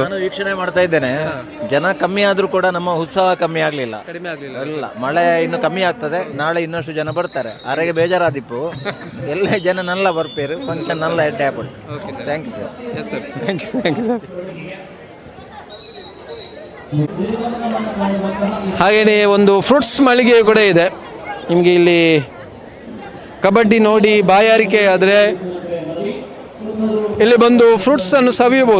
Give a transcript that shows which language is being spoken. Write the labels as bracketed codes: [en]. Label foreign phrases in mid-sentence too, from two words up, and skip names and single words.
[kn] ನಾನು ವೀಕ್ಷಣೆ ಮಾಡ್ತಾ ಇದ್ದೇನೆ. ಜನ ಕಮ್ಮಿ ಆದ್ರೂ ಕೂಡ ನಮ್ಮ ಉತ್ಸವ ಕಮ್ಮಿ ಆಗ್ಲಿಲ್ಲ. ಇಲ್ಲ, ಮಳೆ ಇನ್ನು ಕಮ್ಮಿ ಆಗ್ತದೆ. ನಾಳೆ ಇನ್ನಷ್ಟು ಜನ ಬರ್ತಾರೆ. [tcy] ಆರೆಗೆ ಬೇಜಾರಾದಿಪ್ಪು ಎಲ್ಲ ಜನ ನಲ್ಲ ಬರ್ಪೇರು. ಫಂಕ್ಷನ್ ನಲ್ಲ ಎಡ್ಡೆ ಆಪಟ್ಟು. [en] thank you sir. yes sir, thank you sir. [kn] ಹಾಗೆಯೇ ಒಂದು ಫ್ರೂಟ್ಸ್ ಮಳಿಗೆ ಕೂಡ ಇದೆ. ನಿಮಗೆ ಇಲ್ಲಿ ಕಬಡ್ಡಿ ನೋಡಿ ಬಾಯಾರಿಕೆ ಆದರೆ ಇಲ್ಲಿ ಬಂದು ಫ್ರೂಟ್ಸನ್ನು ಸವಿಯಬಹುದು.